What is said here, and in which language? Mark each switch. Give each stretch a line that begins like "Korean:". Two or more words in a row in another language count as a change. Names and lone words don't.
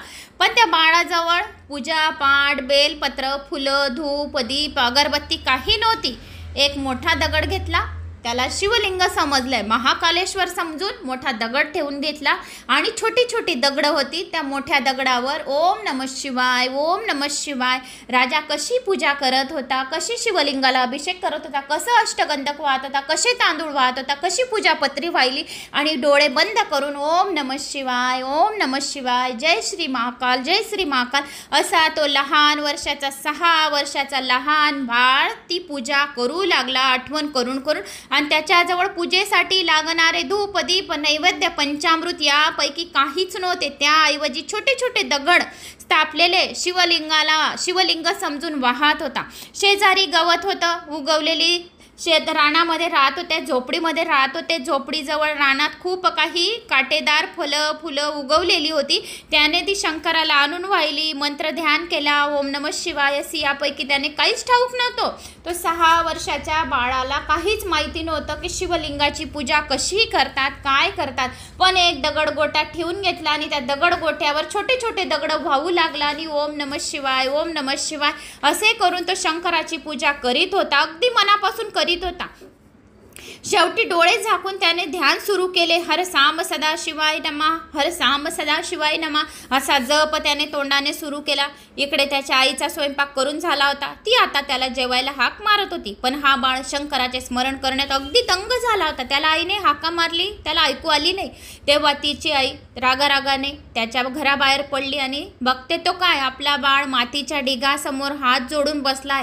Marathi: पण त्या बाळाजवळ पूजा पाठ, बेलपत्र, फुलं, धूप, दीप, अगरबत्ती काही नव्हती. एक मोठा दगड घेतला, त्याला शिवलिंग समजलंय, महाकालेश्वर समजून मोठा दगड ठेवून घेतला आणि छोटी छोटी दगडं होती. त्या मोठ्या दगडावर
Sanskrit: ओम नमः शिवाय, ओम नमः शिवाय.
Marathi: राजा कशी पूजा करत होता, कशी शिवलिंगाला अभिषेक करत होता, कसं अष्टगंधक वाहत होता, कसे तांदूळ वाहत होता, कशी पूजापत्री वाहिली आणि डोळे बंद करून
Sanskrit: ओम नमः शिवाय, ओम नमः शिवाय,
Marathi: जय श्री महाकाल, जय श्री महाकाल असा तो लहान वर्षाचा 6 वर्षाचा लहान बाळ ती पूजा करू लागला आठवण करून आणि त्याच्याजवळ पूजेसाठी लागणारे धूप, दीप, नैवेद्य, पंचामृत यापैकी काहीच नव्हते. त्याऐवजी छोटे छोटे दगड स्थापलेले शिवलिंग समजून वाहत होता. शेजारी गवत होतं, उगवलेली रानामध्ये राहत होते, झोपडीमध्ये राहत होते. झोपडीजवळ रानात खूप काही काटेदार फुलं उगवलेली होती. त्याने ती शंकराला आणून वाहिली, मंत्र ध्यान केला,
Sanskrit: ओम नमः शिवाय अशी.
Marathi: यापैकी त्याने काहीच ठाऊक नव्हतं. तो 6 वर्षाच्या बाळाला काहीच माहिती नव्हतं की शिवलिंगाची पूजा कशी करतात, काय करतात. पण एक दगडगोटा ठेवून घेतला आणि त्या दगडगोट्यावर छोटे छोटे दगड वाहू लागला आणि
Sanskrit: ओम नमः शिवाय, ओम नमः शिवाय
Marathi: असे करून तो शंकराची पूजा करीत होता, अगदी मनापासून करीत होता. शेवटी डोळे झाकून त्याने ध्यान सुरू केले.
Sanskrit: हर सांब सदा शिवाय नमा, हर सांब सदा शिवाय नमा
Marathi: असा जप त्याने तोंडाने सुरू केला. इकडे त्याच्या आईचा स्वयंपाक करून झाला होता. ती आता त्याला जेवायला हाक मारत होती. पण हा बाळ शंकराचे स्मरण करण्यात अगदी दंग झाला होता. त्याला आईने हाका मारली, त्याला ऐकू आली नाही. तेव्हा तिची आई रागारागाने त्याच्या घराबाहेर पडली आणि बघते तो काय, आपला बाळ मातीच्या ढिगासमोर हात जोडून बसलाय.